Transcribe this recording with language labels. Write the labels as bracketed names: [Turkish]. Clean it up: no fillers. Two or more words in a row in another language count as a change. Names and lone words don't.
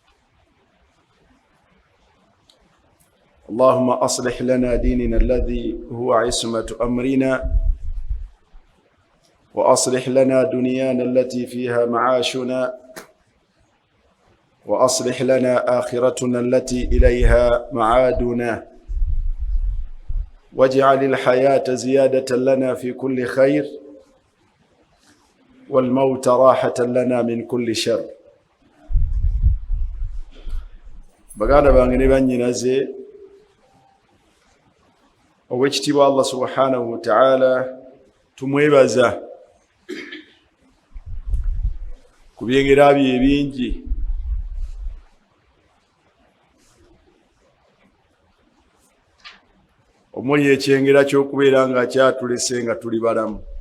[Arabic] اللهم أصلح لنا ديننا الذي هو عصمة أمرنا، وأصلح لنا دنيانا التي فيها معاشنا، وأصلح لنا آخرتنا التي إليها معادنا، واجعل الحياة زيادة لنا في كل خير، والموت راحة لنا من كل شر. [Ganda] baganda bange ne bannyinaze, Oweekitiibwa [Arabic] الله سبحانه وتعالى [Ganda] tumwebaza ku byengera bye ebingi omuli ekyengera ky'okubeera nga kyatulese nga tuli balamu.